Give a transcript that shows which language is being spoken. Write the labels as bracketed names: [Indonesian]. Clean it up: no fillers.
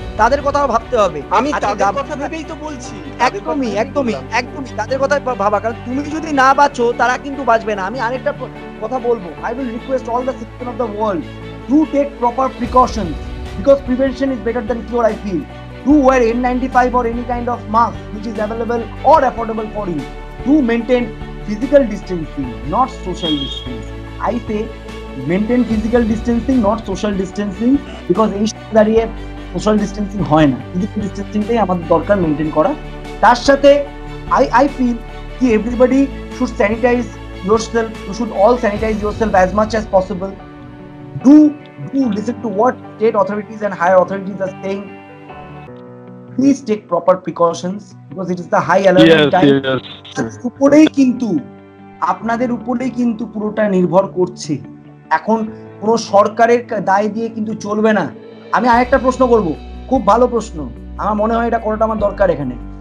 [Bangla] তাদের কথাও ভাবতে হবে। আমি তাদের কথা ভেবেই তো বলছি। একদমই তাদের কথা ভাবা, কারণ তুমি যদি না বাঁচো তারা কিন্তু বাঁচবে না। আমি আরেকটা কথা বলবো, [English] I will request all the citizen of the world to take proper precautions, because prevention is better than cure, I feel. Do wear N95 or any kind of mask which is available or affordable for you. Do maintain physical distancing, not social distancing. I say maintain physical distancing, not social distancing, because [Bangla] এই দাঁড়িয়ে social distancing হয় না, physical ডিস্টেন্সিংটাই আমাদের দরকার maintain করা। তার সাথে [English] I feel কি everybody should sanitize yourself, you should all sanitize yourself as much as possible. Do listen to what state authorities and higher authorities are saying. Please take proper precautions because it is the high alert time. [Bangla] উপরেই কিন্তু আপনাদের উপরেই কিন্তু পুরোটা নির্ভর করছে। এখন কোনো সরকারের দায় দিয়ে কিন্তু চলবে না। আমি আরেকটা প্রশ্ন করব, খুব ভালো প্রশ্ন, আমার মনে হয় এটা করাটা আমার দরকার এখানে।